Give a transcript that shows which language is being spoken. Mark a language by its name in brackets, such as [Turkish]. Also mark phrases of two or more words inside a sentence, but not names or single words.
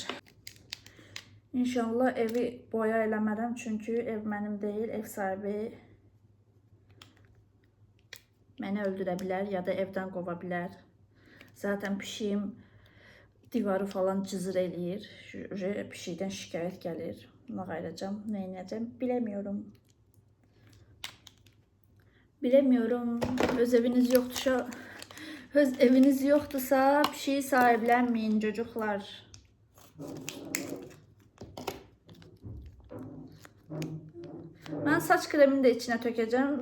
[Azerbaijani] İnşallah evi boya eləmərəm, çünki ev mənim deyil, ev sahibi məni öldürə bilər ya da evdən qova bilər. Zaten pişiyim divarı falan cızır eləyir. Pişikdən şikayət gəlir. Buna qayıracam, nə edəcəm bilemiyorum. [Turkish] Bilemiyorum. Öz eviniz yoktursa pişiyi sahiplenmeyin çocuklar. Ben saç kremini de içine tökeceğim.